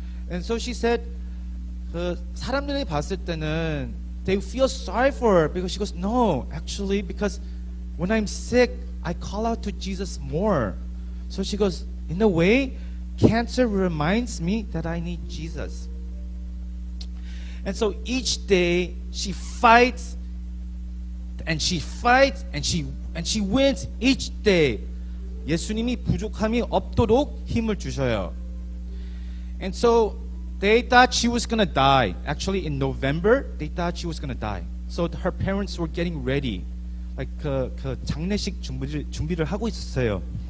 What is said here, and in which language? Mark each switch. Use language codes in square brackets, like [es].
[en] And so she said, [ko] 사람들이 봤을 때는 [en] they feel sorry for her because she goes, no, actually, because when I'm sick, I call out to Jesus more. So she goes, in a way, cancer reminds me that I need Jesus. And so each day she fights and she fights and she wins each day. [ko] 예수님이 부족함이 없도록 힘을 주셔요. [en] And so they thought she was gonna die. Actually, in November, they thought she was gonna die. So her parents were getting ready, like [ko] 그 장례식 준비를 하고 있었어요.